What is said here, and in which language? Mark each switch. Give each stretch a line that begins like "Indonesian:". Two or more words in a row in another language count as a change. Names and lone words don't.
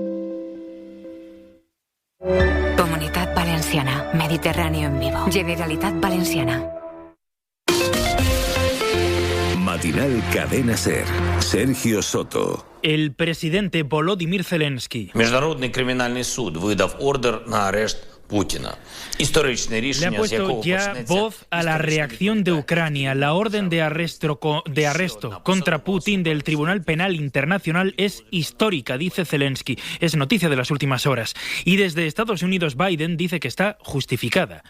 Spanish: Comunitat Valenciana. Mediterráneo en vivo. Generalitat Valenciana. Matinal Cadena SER. Sergio Soto. El presidente Volodymyr Zelensky
Ukrainian: Міжнародний кримінальний суд видав ордер на арешт Путіна.
Spanish: Le ha puesto ya voz a la reacción de Ucrania. La orden de arresto contra Putin del Tribunal Penal Internacional es histórica, dice Zelensky. Es noticia de las últimas horas. Y desde Estados Unidos, Biden dice que está justificada.